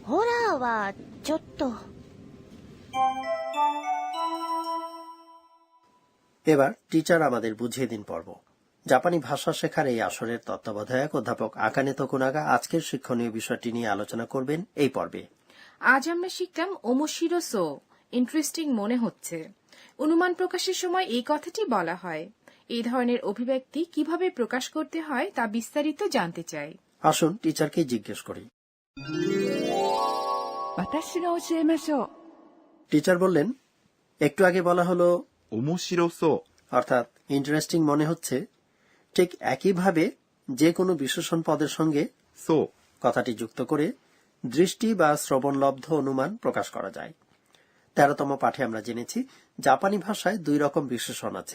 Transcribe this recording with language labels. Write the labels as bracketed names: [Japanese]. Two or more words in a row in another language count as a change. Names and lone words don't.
[Japanese] ホラーはちょっと。 [Bangla] এবার টিচার আমাদের বুঝিয়ে দিন পর্ব। জাপানি ভাষা শেখার এই আসরের তত্ত্বাবধায়ক অধ্যাপক আকানে তোকুনাগা আজকের শিক্ষণীয় বিষয়টি নিয়ে আলোচনা করবেন এই পর্বে। আজ আমরা শিখলাম [Japanese] 面白そう, [Bangla] ইন্টারেস্টিং মনে হচ্ছে। অনুমান প্রকাশের সময় এই কথাটি বলা হয়। এই ধরনের অভিব্যক্তি কিভাবে প্রকাশ করতে হয় তা বিস্তারিত জানতে চাই। আসুন টিচারকে জিজ্ঞেস করি। [Japanese] 私が教えましょう。 [Bangla] টিচার বললেন, একটু আগে বলা হলো [Japanese] 面白そう。 [Bangla] অর্থাৎ ইন্টারেস্টিং মনে হচ্ছে। ঠিক একইভাবে যে কোনো বিশেষণ পদের সঙ্গে [Japanese] そう。 [Bangla] কথাটি যুক্ত করে দৃষ্টি বা শ্রবণলব্ধ অনুমান প্রকাশ করা যায়। 13তম পাঠে আমরা জেনেছি জাপানি ভাষায় দুই রকম বিশেষণ আছে।